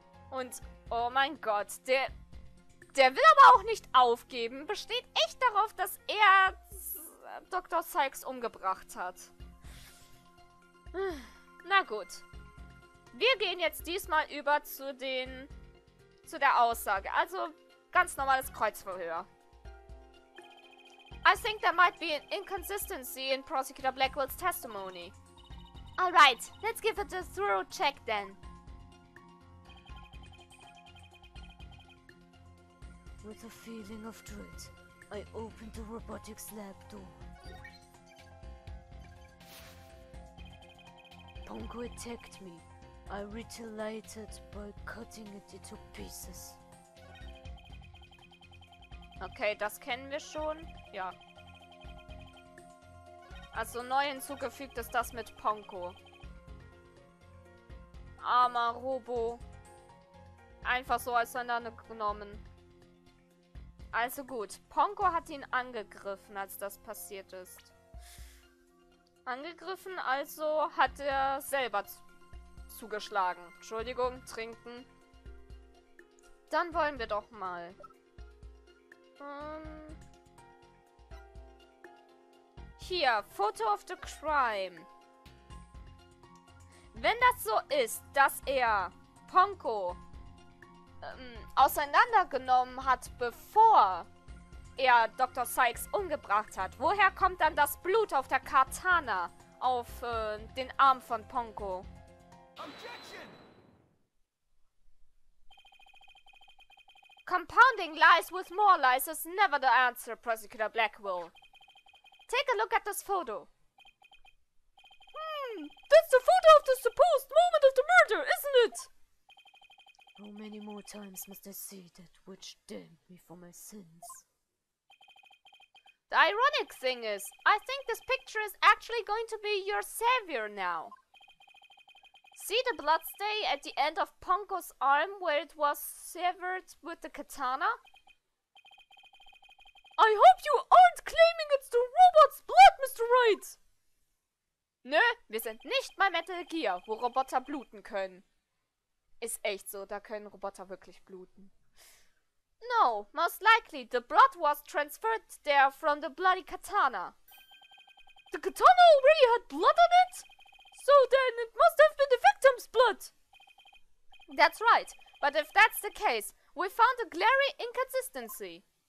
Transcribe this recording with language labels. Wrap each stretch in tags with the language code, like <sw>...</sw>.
<de>Und, oh mein Gott, der will aber auch nicht aufgeben, besteht echt darauf, dass er Dr. Sykes umgebracht hat. Na gut. Wir gehen jetzt diesmal über zu der Aussage. Also ganz normales Kreuzverhör.</de> <en>I think there might be an inconsistency in Prosecutor Blackwell's testimony. Alright, let's give it a thorough check then. With a feeling of dread, I opened the robotics lab door. Pongo attacked me. I retaliated by cutting it into pieces.</en> <de>Okay, das kennen wir schon. Ja. Also neu hinzugefügt ist das mit Pongo. Armer Robo. Einfach so auseinandergenommen. Also gut. Pongo hat ihn angegriffen, als das passiert ist. Angegriffen, also hat er selber zugeschlagen. Entschuldigung, trinken. Dann wollen wir doch mal. Hier, Photo of the Crime. Wenn das so ist, dass er Pongo auseinandergenommen hat, bevor er Dr. Sykes umgebracht hat, woher kommt dann das Blut auf der Katana auf den Arm von Pongo?</de> <en>Objection! Compounding lies with more lies is never the answer, Prosecutor Blackwell. Take a look at this photo. That's the photo of the supposed moment of the murder, isn't it? How many more times must I see that which damned me for my sins? The ironic thing is, I think this picture is actually going to be your savior now. See the bloodstain at the end of Pongo's arm where it was severed with the katana? I hope you aren't claiming it's the robot's blood, Mr. Wright!</en> <de>Nö, wir sind nicht bei Metal Gear, wo Roboter bluten können. Ist echt so, da können Roboter wirklich bluten.</de> <en>No, most likely the blood was transferred there from the bloody katana. The katana already had blood on it? So then it must have been the victim's blood. That's right, but if that's the case, we found a glaring inconsistency.</en>